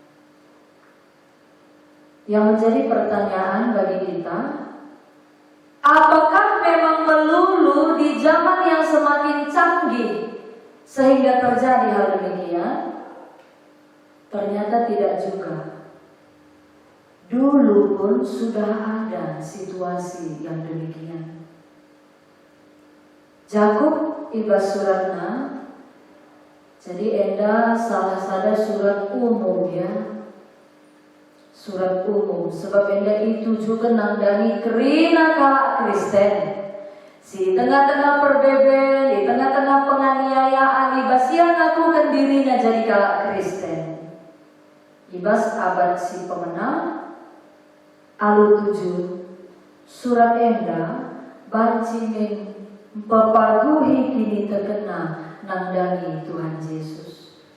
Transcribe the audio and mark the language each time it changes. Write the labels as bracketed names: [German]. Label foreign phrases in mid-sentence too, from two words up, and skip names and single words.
[Indonesian] Yang menjadi pertanyaan bagi kita, apakah memang melulu di zaman yang semakin canggih sehingga terjadi hal demikian? Ternyata tidak juga. Dulu pun sudah ada situasi yang demikian. [Batak Karo] Jakub ibas suratna, jadi enda salah sada surat umum ya. Surat umum, sebab enda itu juga nandani kerina kalak Kristen. Si tengah-tengah perbeben, [Indonesian] di tengah-tengah penganiayaan, [Batak Karo] ibas yang ngakukan dirinya jadi kalak Kristen. Ibas abad si pemenang, alu 7, surat enda, banci pepaguhi kini terkena nandani Tuhan Yesus.